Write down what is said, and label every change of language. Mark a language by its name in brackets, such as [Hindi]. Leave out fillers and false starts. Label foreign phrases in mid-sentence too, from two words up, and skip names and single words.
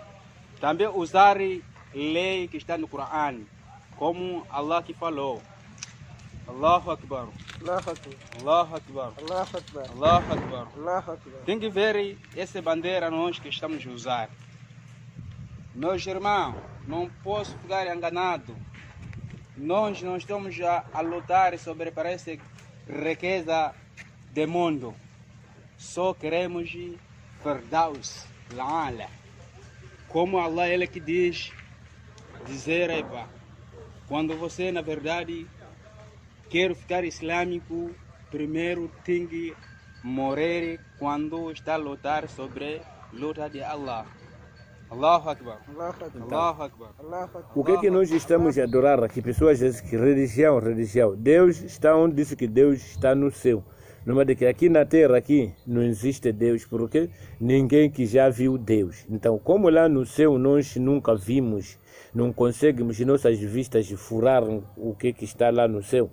[Portuguese] Também usar lei que está no Corão, como Allah que falou. [Arabic] الله أكبر. الله أكبر. الله أكبر. الله أكبر. الله أكبر. الله أكبر. [Portuguese] Tem que ver essa bandeira nós que estamos a usar. Meus irmãos, não posso ficar enganado. Nós não estamos a lutar sobre parece riqueza do mundo. Só queremos Firdaus, La'ala. Como Allah ele que dizer, epa, quando você na verdade quer ficar islâmico, primeiro tem que morrer quando está a lutar sobre luta de Allah. [Arabic] الله أكبر. الله أكبر. الله أكبر. الله أكبر. [Portuguese] O que é que nós estamos a adorar aqui? Pessoas dizem que religião. Deus está onde disse que Deus está no céu. Numa de que aqui na terra aqui não existe Deus, porque ninguém que já viu Deus. Então, como lá no céu nós nunca vimos, não conseguimos nossas vistas furar o que está lá no céu.